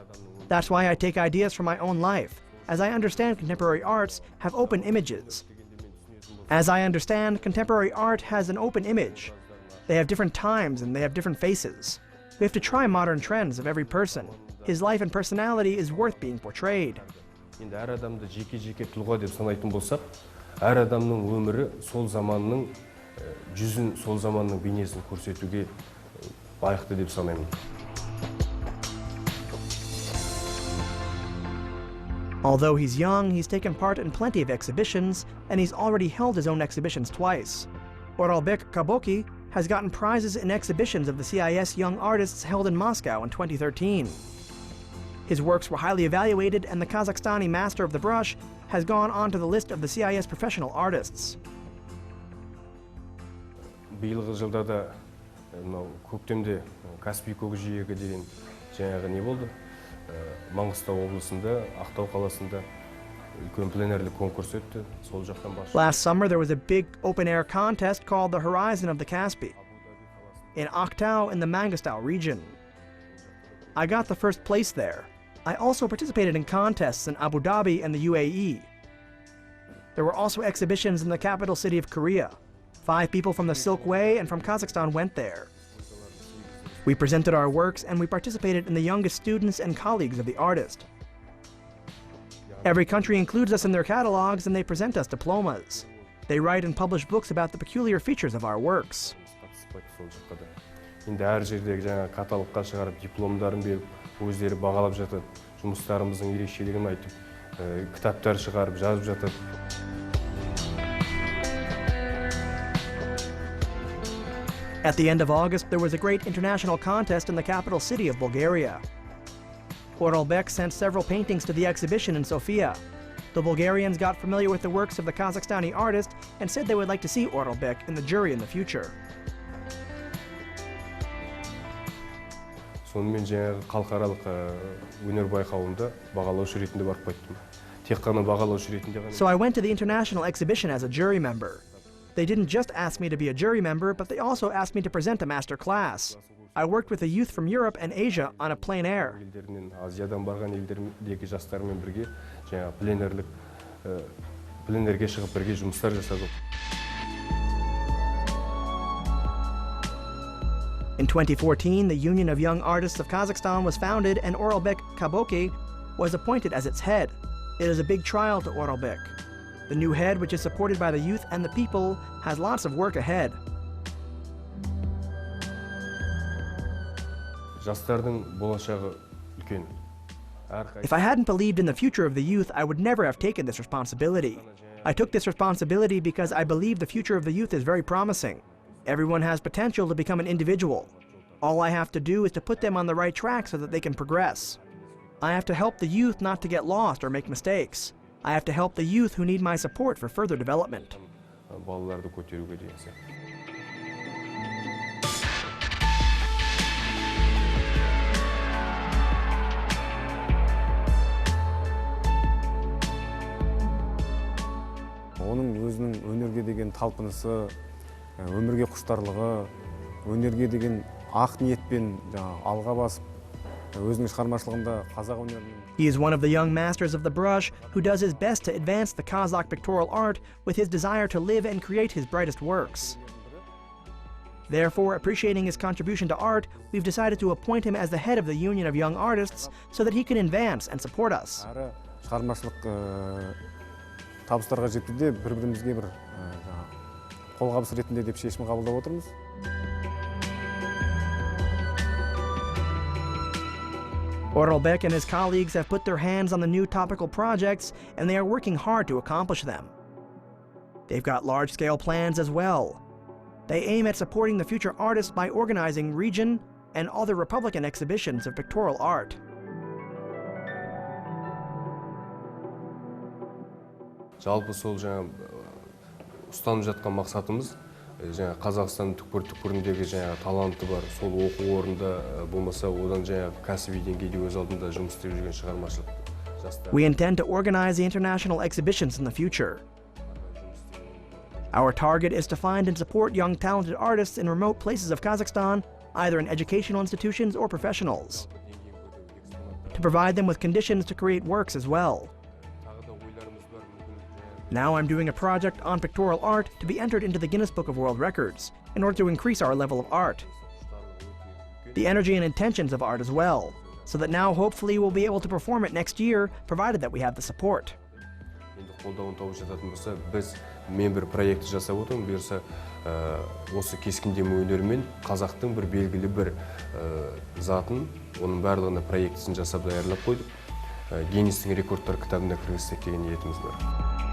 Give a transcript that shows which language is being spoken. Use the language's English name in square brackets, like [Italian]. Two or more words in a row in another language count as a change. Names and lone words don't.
[English] That's why I take ideas from my own life. As I understand, contemporary arts have open images. As I understand, contemporary art has an open image. They have different times and they have different faces. We have to try modern trends of every person. His life and personality is worth being portrayed. [Kazakh] Енді әр адамды жеке-жеке тұлға деп санайтын болсақ, әр адамның өмірі сол заманның жүзін, сол заманның бейнесін көрсетуге лайықты деп санаймын. [English] Although he's young, he's taken part in plenty of exhibitions, and he's already held his own exhibitions twice. Oralbek Kaboki has gotten prizes in exhibitions of the CIS Young Artists held in Moscow in 2013. His works were highly evaluated, and the Kazakhstani master of the brush has gone onto the list of the CIS professional artists. [Kazakh] Биылғы жылда да көктемде Каспий көкжиегі деген жаңағы не болды? Маңғыстау облысында, Ақтау қаласында үлкен пленерлік конкурс өтті. Сол жақтан башы. [English] Last summer, there was a big open-air contest called the Horizon of the Caspian in Aktau in the Mangostau region. I got the first place there. I also participated in contests in Abu Dhabi and the UAE. There were also exhibitions in the capital city of Korea. 5 people from the Silk Way and from Kazakhstan went there. We presented our works and we participated in the youngest students and colleagues of the artist. Every country includes us in their catalogs and they present us diplomas. They write and publish books about the peculiar features of our works. [Kazakh] Енді әр жердегі жаңа каталогқа шығарып, дипломдарын беріп, өздері бағалап жатады. Жұмыстарымыздың ерекшелігін айтып, кітаптар шығарып, жазып жатады. [English] At the end of August, there was a great international contest in the capital city of Bulgaria. Oralbek sent several paintings to the exhibition in Sofia. The Bulgarians got familiar with the works of the Kazakhstani artist and said they would like to see Oralbek in the jury in the future. [Kazakh] Сонымен жаңағы халықаралық өнер байқауында бағалаушы ретінде барып қайттым. Тек қана бағалаушы ретінде ғана. [English] So I went to the international exhibition as a jury member. They didn't just ask me to be a jury member, but they also asked me to present a master class. I worked with a youth from Europe and Asia on a plein air. [Kazakh] Елдерінен, Азиядан барған елдердегі жастармен бірге жаңағы пленерге шығып бірге жұмыстар жасадық. [English] In 2014, the Union of Young Artists of Kazakhstan was founded and Oralbek Kaboki was appointed as its head. It is a big trial to Oralbek. The new head, which is supported by the youth and the people, has lots of work ahead. [Kazakh] Жастардың болашағы үлкен. [English] If I hadn't believed in the future of the youth, I would never have taken this responsibility. I took this responsibility because I believe the future of the youth is very promising. Everyone has potential to become an individual. All I have to do is to put them on the right track so that they can progress. I have to help the youth not to get lost or make mistakes. I have to help the youth who need my support for further development. [Kazakh] Балаларды көтеруге деген сияқты. Оның өзінің өнерге деген талпынысы, өмірге құштарлығы, өнерге деген ақ ниетпен алға басып, өзінің шығармашылығында қазақ өнерінің. [English] He is one of the young masters of the brush who does his best to advance the Kazakh pictorial art with his desire to live and create his brightest works. Therefore, appreciating his contribution to art, we've decided to appoint him as the head of the Union of Young Artists so that he can advance and support us. [Kazakh] Шығармашылық табыстарға жетуде бір-бірімізге бір қолғабыс ретінде деп шешім қабылдап отырмыз. [English] Oralbek and his colleagues have put their hands on the new topical projects and they are working hard to accomplish them. They've got large-scale plans as well. They aim at supporting the future artists by organizing region and other Republican exhibitions of pictorial art. [Kazakh] Жалпы сол жаңа ұстанып жатқан мақсатымыз жаңа Қазақстан түкпір-түкпіріндегі жаңа таланты бар, сол оқу орнында болмаса одан жаңа кәсіби деңгейде өз алдында жұмыс істеп жүрген шығармашылық жастар. [English] We intend to organize the international exhibitions in the future. Our target is to find and support young talented artists in remote places of Kazakhstan, either in educational institutions or professionals, to provide them with conditions to create works as well. Now I'm doing a project on pictorial art to be entered into the Guinness Book of World Records in order to increase our level of art. The energy and intentions of art as well, so that now hopefully we'll be able to perform it next year, provided that we have the support. [Kazakh] Мен бір проект жасап отырмын, бұйырса осы кескіндеме өнермен қазақтың бір белгілі бір затын, оның барлығына проектісін жасап даярлап қойдық. Гиннестің рекордтар кітабына кіргізсек деген ниетіміз бар.